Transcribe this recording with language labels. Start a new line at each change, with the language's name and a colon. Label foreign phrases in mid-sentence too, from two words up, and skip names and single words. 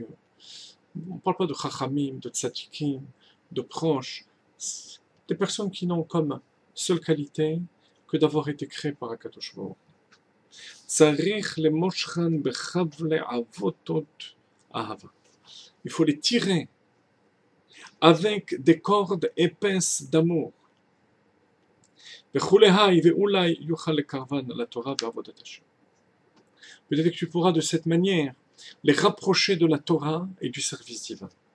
French: On ne parle pas de Chachamim, de Tzadikim, de proches, des personnes qui n'ont comme seule qualité que d'avoir été créées par Akadosh Baruch.
Hebrew: צריך למושכן בחבלי עבותות אהבה.
French: Il faut les tirer avec des cordes épaisses d'amour. Peut-être que tu pourras de cette manière les rapprocher de la Torah et du service divin.